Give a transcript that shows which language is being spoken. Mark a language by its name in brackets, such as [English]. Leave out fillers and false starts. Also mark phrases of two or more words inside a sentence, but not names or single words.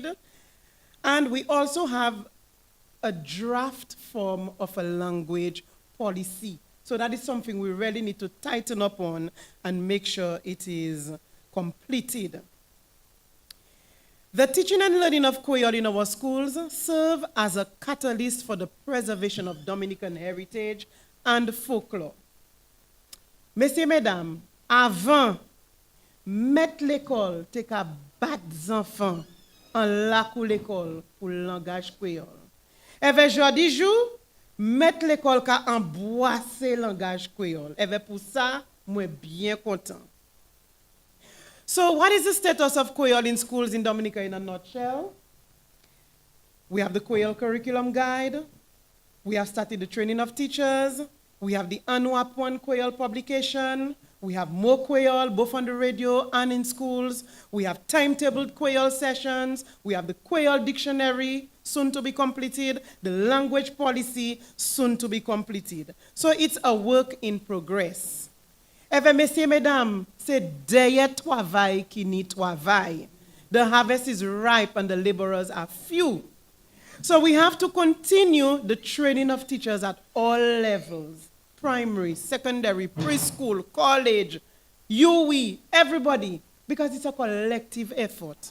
[English] And we also have a draft form of a language policy. So that is something we really need to tighten up on and make sure it is completed. The teaching and learning of Creole in our schools serve as a catalyst for the preservation of Dominican heritage and folklore. [Saint Lucian Creole French] Messieurs, mesdames, avant, mettre l'école, te ka bat enfants en lakou l'école pour le langage créole. Et vers jodi jou, mettre l'école ka emboîser le langage créole. Et pour ça, moi bien content. [English] So what is the status of Creole in schools in Dominica in a nutshell? We have the Creole curriculum guide. We have started the training of teachers. We have the ANWAP 1 Creole publication. We have more Creole, both on the radio and in schools. We have timetabled Creole sessions. We have the Creole dictionary, soon to be completed. The language policy, soon to be completed. So it's a work in progress. Ever, [Saint Lucian Creole French] messieurs, mesdames, c'est derrière travail qui n'y travail. [English] The harvest is ripe and the laborers are few. So we have to continue the training of teachers at all levels, primary, secondary, preschool, college, UE, everybody, because it's a collective effort.